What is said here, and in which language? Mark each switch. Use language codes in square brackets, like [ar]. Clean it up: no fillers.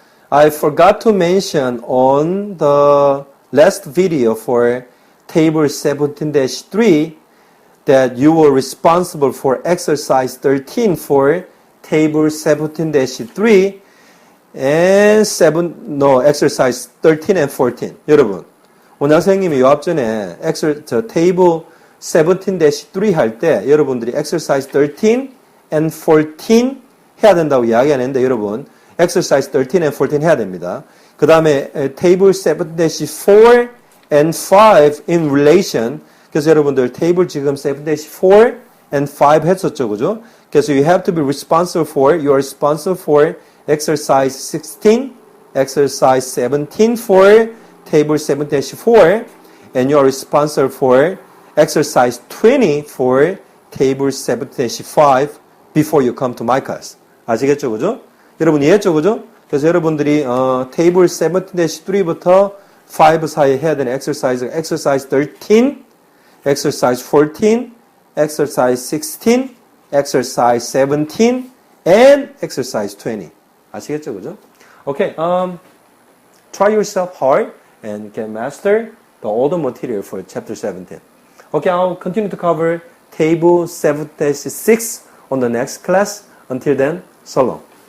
[en] I forgot to mention on the last video for table 17-3 that you were responsible for exercise 13 for table 17-3 and exercise 13 and 14. [ko] 여러분, 오늘 선생님이 요 앞전에 table 17-3 할 때 여러분들이 exercise 13 and 14 해야 된다고 이야기하는데 여러분, [en] exercise 13 and 14 [ko] 해야 됩니다. 그 다음에 [en] table 7-4 and 5 in relation. [ko] 그래서 여러분들 테이블 지금 7-4 and 5 했었죠, 그죠? [en] 그래서 you have to be responsible for, you are responsible for exercise 16, exercise 17 for table 7-4, and you are responsible for exercise 20 for table 7-5 before you come to my class. [ko] 아시겠죠, 그죠? 여러분 이해했죠, 그죠? 그래서 여러분들이 테이블 7-3부터 5 사이에 해야 되는 exercise 13, exercise 14, exercise 16, exercise 17, and exercise 20. 아시겠죠, 그죠? [en] Okay, try yourself hard and can master all the material for chapter 17. Okay, I'll continue to cover table 7-6 on the next class. Until then, so long.